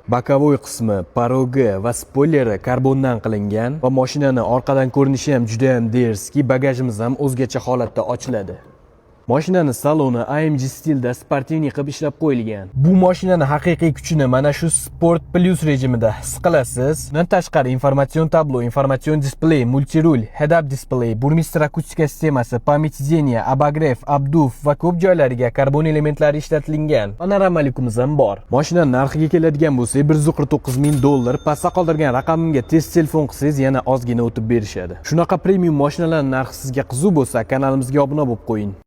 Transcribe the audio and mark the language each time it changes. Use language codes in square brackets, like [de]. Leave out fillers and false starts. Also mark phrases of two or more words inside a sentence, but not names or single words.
[uz] Bokovoy qismi, parogi va spoileri karbondan qilingan va mashina orqadan ko'rinishi ham juda ham derski, bagajimiz ham o'zgacha holatda ochiladi. Mashinani saloni AMG stilda sportivniy qilib ishlab qo'yilgan. Bu mashinani haqiqiy kuchini mana shu Sport Plus rejimida his qilasiz. Bundan tashqari informatsion tablo, informatsion displey, multirul, [en] head-up display, [uz] burmistr akustika sistemasi, [ru] память сидения, обогрев, [uz] obduf va ko'p joylariga karbon elementlari ishlatilgan. Panoramalikumuz ham bor. Mashinaning narxiga keladigan bo'lsak, $149,000. Pastda qoldirgan raqamimga tez telefon qilsangiz yana ozgina o'tib berishadi. Shunaqa premium mashinalarning narxi sizga qiziq bo'lsa, kanalimizga obuna bo'lib qo'ying.